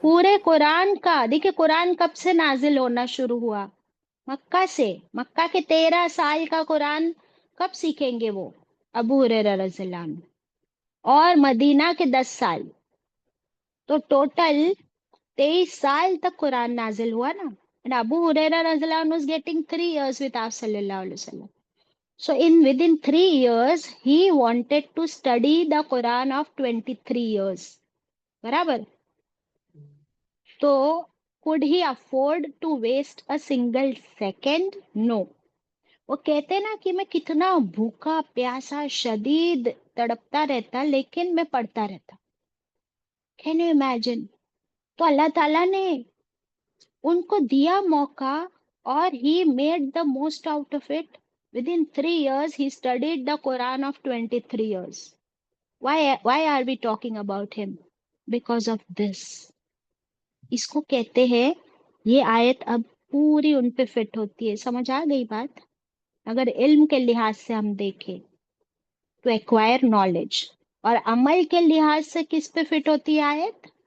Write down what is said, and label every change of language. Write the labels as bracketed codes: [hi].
[ur] پورے قرآن کا۔ دیکھیے قرآن کب سے نازل ہونا شروع ہوا؟ مکہ سے۔ مکہ کے 13 سال کا قرآن کب سیکھیں گے وہ؟ ابو ہریرہ رضی اللہ عنہ۔ اور مدینہ کے 10 سال، تو ٹوٹل 23 سال تک قرآن نازل ہوا نا۔ [en] And Abu Huraira [ur] رضی اللہ عنہ [en] is getting 3 years with [ur] آپ صلی اللہ علیہ وسلم. [en] So within 3 years, he wanted to study the Quran of 23 years. [ur] برابر؟ تو [en] could he afford to waste a single second? No. [ur] وہ کہتے نا کہ میں کتنا بھوکا پیاسا شدید تڑپتا رہتا لیکن میں پڑھتا رہتا۔ [en] Can you imagine؟ [ur] تو اللہ تعالیٰ نے ان کو دیا موقع اور [en] he made the most out of it. Within 3 years, he studied the Quran of 23 years. Why are we talking about him? Because of this. [ur] اس کو کہتے ہیں، یہ آیت اب پوری ان پہ فٹ ہوتی ہے۔ سمجھ آ گئی بات؟ اگر علم کے لحاظ سے ہم دیکھیں تو [en] acquire knowledge, [ur] اور عمل کے لحاظ سے کس پہ فٹ ہوتی ہے آیت؟